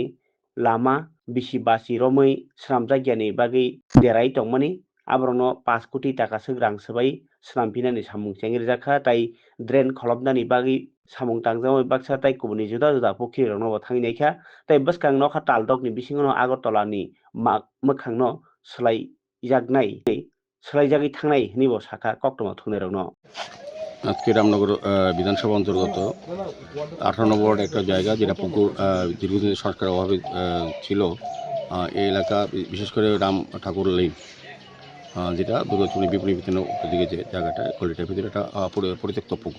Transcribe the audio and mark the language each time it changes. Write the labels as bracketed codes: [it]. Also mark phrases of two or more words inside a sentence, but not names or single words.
[trp] lama bisi basi romwi swnamjakyani bagwi derai tongmani aborokno 5 koti taka swk rang swbai swnamphinani samung chengrijaka tei drain kholopnani bagwi samung tangjakmani baksa tei kubuni juda juda pukhirokno bo thangwi naikha tei bwskang nokha taldokni bisingo no Agartala ni mwkhangno swlaijaknai swlaijagwi thangnai hinui bo sakha koktoma thungnairokno। [bn] আজকে রামনগর বিধানসভা অন্তর্গত 18 নম্বর ওয়ার্ড একটা জায়গা যেটা পুকুর দীর্ঘদিন সংস্কারের অভাবে ছিল। এই এলাকা বিশেষ করে রাম ঠাকুর লেন যেটা দুর্গাচুনি বিপণী ভিতরে উত্তর দিকে যে জায়গাটা গলিটার ভিতরে একটা পরিত্যক্ত পুকুর।